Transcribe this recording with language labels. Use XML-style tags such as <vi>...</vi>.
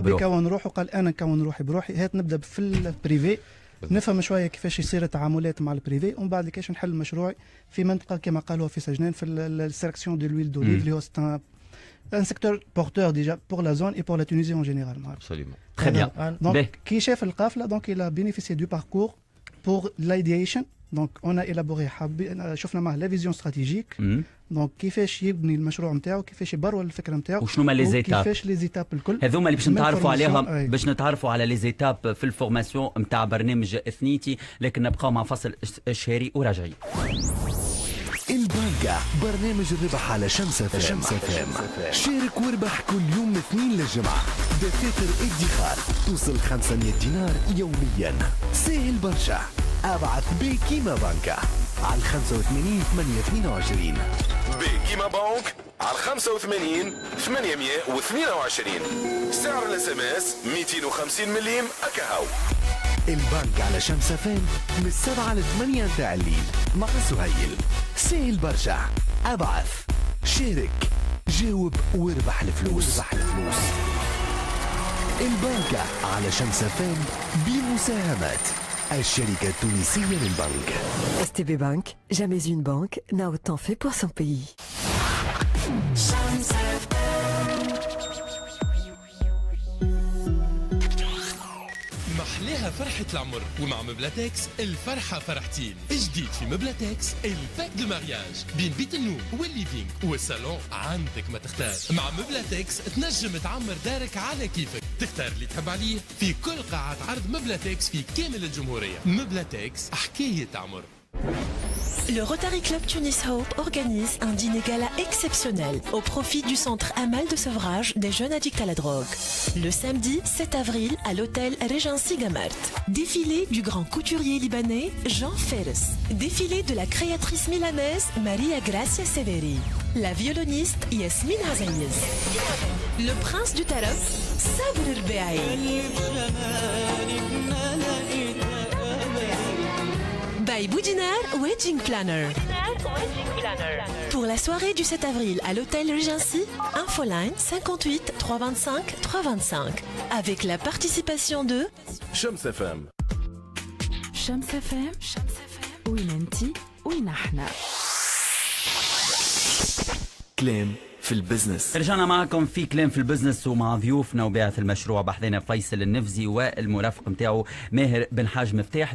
<ar>حب يكون روحه، قال انا نكون روحي بروحي، هات نبدا في البريفي نفهم شويه كيفاش يصير التعاملات مع البريفي، ومن بعد كيفاش نحل مشروعي في منطقه كما قالوا في سجنان في</ar> <fr>السيلكسيون دو لويل دوليف</fr> <ar>اللي هو</ar> <fr>un secteur porteur déjà pour la zone et pour la Tunisie en général. Absolument. Très bien. Donc, qui chef le</fr> <ar>قافله,</ar> <fr>donc il a bénéficié du parcours pour l'idéation. Donc on a élaboré</fr> <ar>شفنا معه</ar> <fr>la vision stratégique. Donc</fr> <ar>كيفاش يبني المشروع نتاعو، كيفاش يبرر الفكره نتاعو، وشنو هما لي زيتاب، كيفاش لي زيتاب الكل هذوما اللي باش نتعرفوا عليهم، باش نتعرفوا على لي زيتاب في الفورماسيون نتاع برنامج اثنيتي. لكن نبقاو مع فصل شهري وراجعين. البنكة برنامج الربح على شمس FM. شارك واربح كل يوم من اثنين للجمعة دفاتر ادخار توصل 500 دينار يوميا. سهل برشا، ابعث بكيما بنكة على 85 822. بكيما بنك على 85 822. سعر الاس ام اس 250 مليم اكاهو. البنك على شمس FM من 7 ل 8 نتاع الليل مع سهيل. سهل برشا، ابعث، شارك، جاوب واربح الفلوس. البنكة على شمس FM بمساهمة الشركة التونسية للبنك.</ar> <fr>STB Bank, jamais une banque n'a autant fait pour son pays.</fr> <ar>محلاها فرحة العمر، ومع مبلاتكس الفرحة فرحتين. جديد في مبلاتكس الباك دو مارياج بين بيت النوم والليفينغ والصالون، عندك ما تختار. مع مبلاتكس تنجم تعمر دارك على كيفك، تختار اللي تحب عليه في كل قاعة عرض مبلاتكس في كامل الجمهورية. مبلاتكس حكاية عمر.</ar> <fr>Le Rotary Club Tunis Hope organise un dîner gala exceptionnel au profit du centre Amal de sevrage des jeunes addicts à la drogue. Le samedi 7 avril à l'hôtel Regency Gamart. Défilé du grand couturier libanais Jean Ferres. Défilé de la créatrice milanaise Maria Gracia Severi. La violoniste Yasmine Hazaïez. Le prince du tarab Sabr Erbeaï. By Boudinar Wedding Planner. Pour la soirée du 7 avril à l'hôtel Regency, infoline 58 325 325 avec la participation de</fr> <ar>شمس FM. شمس FM وين انتي وين احنا. كلام في البزنس. رجعنا معكم في كلام في البزنس ومع ضيوفنا وباعث المشروع بحذنا فيصل النفزي والمرافق نتاعو ماهر بن حاج مفتاح.</ar>